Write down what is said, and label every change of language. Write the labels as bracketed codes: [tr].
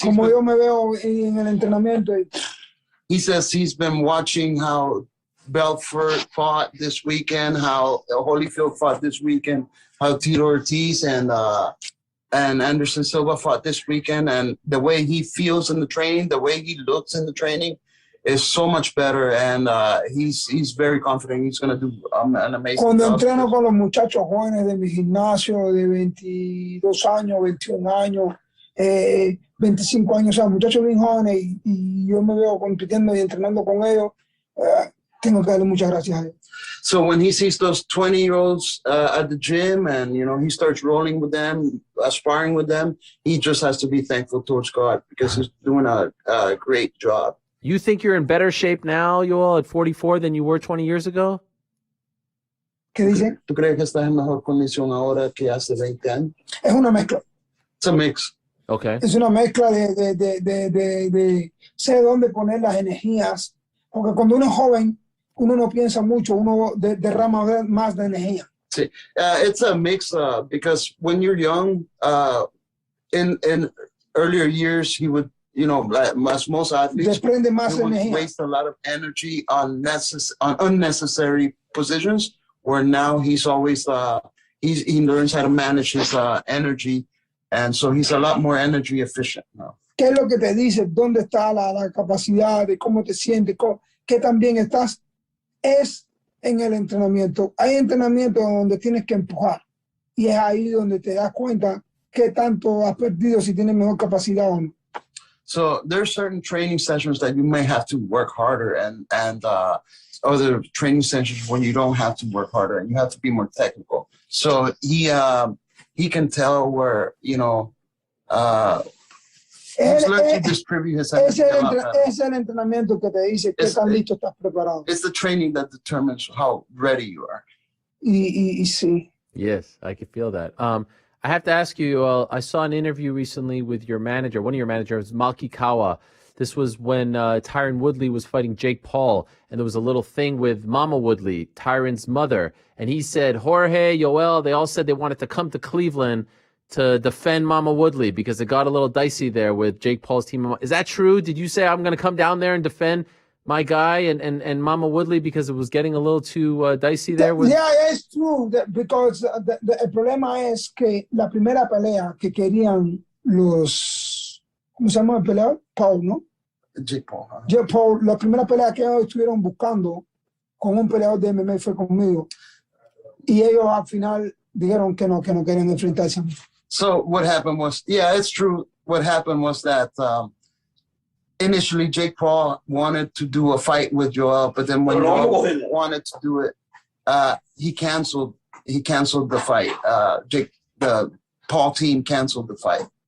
[es] como yo me veo en el entrenamiento. [en] He says he's been watching how Belfort fought this weekend, how Holyfield fought this weekend, how Tito Ortiz and Anderson Silva fought this weekend, and the way he feels in the training, the way he looks in the training is so much better, and he's very confident he's going to do an amazing job. [es] Cuando entreno con los muchachos jóvenes de mi gimnasio de 22 años, 21 años, 25 años, o sea, muchachos bien jóvenes, y yo me veo compitiendo y entrenando con ellos, tengo que darle muchas gracias a Dios. [en] So when he sees those 20-year-olds at the gym and, he starts rolling with them, sparring with them, he just has to be thankful towards God because he's doing a great job. You think you're in better shape now, Yoel, at 44 than you were 20 years ago? [es] ¿Qué dicen? ¿Tú crees que estás en mejor condición ahora que hace 20 años? Es una mezcla. [en] It's a mix. Okay. [es] Es una mezcla de sé dónde poner las energías, porque cuando uno es joven, uno no piensa mucho, uno derrama más de energía. Sí. [en] It's a mix because when you're young, in earlier years, he would, as most athletes, [es] desprende más [en] he would [es] energía. [en] waste a lot of energy on unnecessary positions, where now he's always, he learns how to manage his energy, and so he's a lot more energy efficient now. [es] ¿Qué es lo que te dice? ¿Dónde está la capacidad de cómo te sientes? ¿Qué tan bien estás? Es en el entrenamiento. Hay entrenamiento donde tienes que empujar y es ahí donde te das cuenta qué tanto has perdido, si tienes mejor capacidad o no. [en] So there's certain training sessions that you may have to work harder, and other training sessions when you don't have to work harder and you have to be more technical. So he can tell where, he's learned to distribute his energy a lot better. Es el entrenamiento que te dice qué tan listo estás preparado. It's the training that determines how ready you are. [es] Y sí. [en] Yes, I could feel that. I have to ask you, Yoel, I saw an interview recently with your manager, one of your managers, Malki Kawa. This was when Tyron Woodley was fighting Jake Paul, and there was a little thing with Mama Woodley, Tyron's mother, and he said, Jorge, Yoel, they all said they wanted to come to Cleveland to defend Mama Woodley because it got a little dicey there with Jake Paul's team. Is that true? Did you say I'm going to come down there and defend my guy and Mama Woodley because it was getting a little too dicey there? Yeah, it's true, because [es] el problema es que la primera pelea que querían los, ¿cómo se llama el peleador? Paul, ¿no? [en] Jake Paul. Huh? [es] Jake Paul, la primera pelea que ellos estuvieron buscando con un peleador de MMA fue conmigo. Y ellos al final dijeron que no querían enfrentarse a mí. [en] So what happened was, yeah, it's true. What happened was that initially Jake Paul wanted to do a fight with Yoel, but then when Yoel wanted to do it, he canceled the fight. The Paul team canceled the fight.